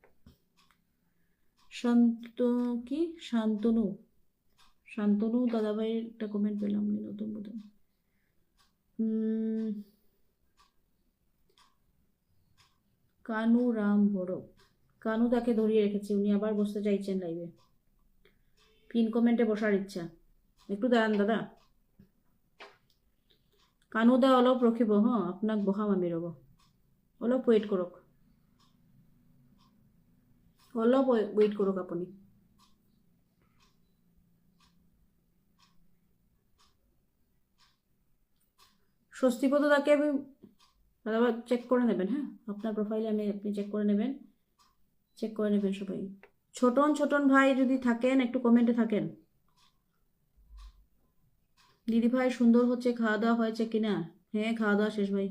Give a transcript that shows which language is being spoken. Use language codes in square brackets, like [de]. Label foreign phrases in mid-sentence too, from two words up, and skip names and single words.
[bn] শান্তনু দাদাভাইয়ের একটা কমেন্ট পেলাম, নতুন বোধহয়। কানু রাম বড়, কানু তাকে ধরিয়ে রেখেছে, উনি আবার বসতে চাইছেন লাইভে। পিন কমেন্টে বসার ইচ্ছা, একটু দাঁড়ান দাদা। [as] কানু দা অলপ ৰখিব, হ্যাঁ আপনাক বহাম আমি, ৰ'ব অলপ ওয়েট কৰক, অলপ ওয়েট কৰক আপুনি। [bn] স্বস্তিপদ দাকে আমি দাদা চেক করে নেবেন, হ্যাঁ আপনার প্রোফাইলে আপনি চেক করে নেবেন সবাই। ছোটন ভাই যদি থাকেন একটু কমেন্টে থাকেন। দিদি ভাই সুন্দর হচ্ছে, খাওয়া দাওয়া হয়েছে কিনা? হ্যাঁ খাওয়া দাওয়া শেষ ভাই।